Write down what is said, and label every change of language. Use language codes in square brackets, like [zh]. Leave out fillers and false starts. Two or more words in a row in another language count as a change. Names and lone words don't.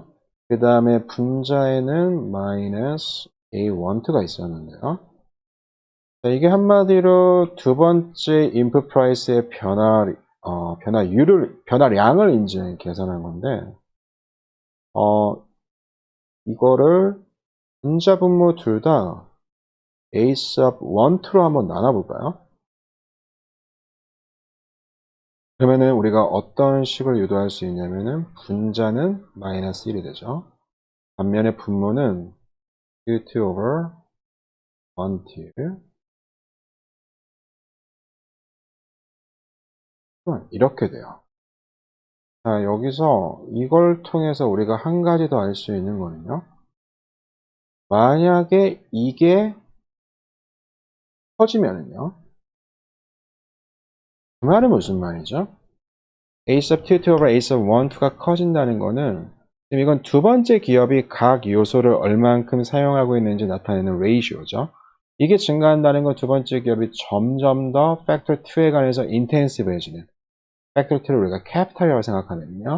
[ko] 그 다음에 분자에는 마이너스 A12가 있었는데요. 자, 이게 한마디로 두 번째 인풋 프라이스의 변화 변화량을 이제 계산한 건데, 이거를 분자 분모 둘 다 [en] a sub 1, [ko] 2로 한번 나눠볼까요? 그러면은 우리가 어떤 식을 유도할 수 있냐면은 분자는 마이너스 1이 되죠. 반면에 분모는 2 over 1, 2 이렇게 돼요. 자, 여기서 이걸 통해서 우리가 한 가지 더 알 수 있는 거는요. 만약에 이게 커지면은요. 그 말은 무슨 말이죠? [en] A sub 2, 2 over A sub 1, [ko] 2가 커진다는 거는 지금 이건 두 번째 기업이 각 요소를 얼만큼 사용하고 있는지 나타내는 레이시오죠. 이게 증가한다는 건 두 번째 기업이 점점 더 팩터 2에 관해서 인텐시브해지는, 팩터 2를 우리가 캐피탈이라고 생각하면요.